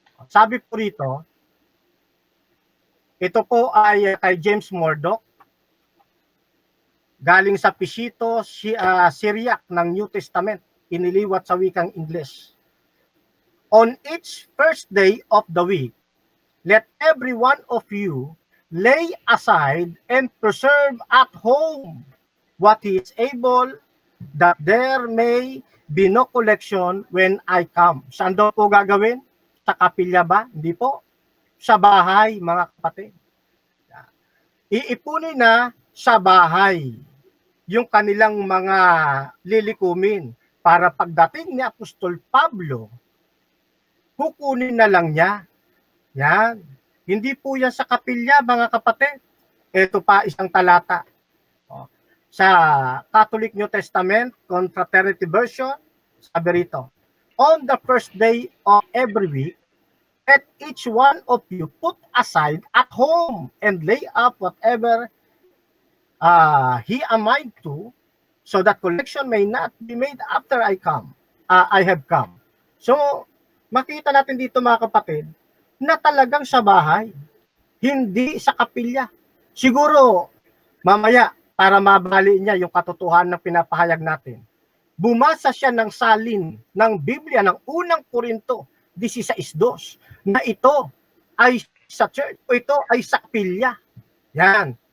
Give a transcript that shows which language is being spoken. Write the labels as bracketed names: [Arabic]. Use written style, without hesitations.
[Filipino] Sabi po rito, ito po ay kay James Murdoch, galing sa Pishito, Syriac ng New Testament, iniliwat sa wikang English. [English] On each first day of the week, let every one of you lay aside and preserve at home what he is able, that there may be no collection when I come. [Filipino] Saan daw po gagawin? Sa kapilya ba? Hindi po. Sa bahay, mga kapatid. Iipunin na sa bahay yung kanilang mga lilikumin para pagdating ni Apostol Pablo, kukunin na lang niya. Yan. Hindi po yan sa kapilya, mga kapatid. Ito pa isang talata. [English] Sa Catholic New Testament, Confraternity Version, sabi rito, on the first day of every week, let each one of you put aside at home and lay up whatever he a mind to, so that collection may not be made after I have come. [Filipino] So, makita natin dito, mga kapatid, na talagang sa bahay, hindi sa kapilya. Siguro, mamaya, para mabali niya yung katotohanan ng pinapahayag natin, bumasa siya ng salin ng Biblia ng unang Korinto 16:2 na ito ay sa church o ito ay sa kapilya. Yan.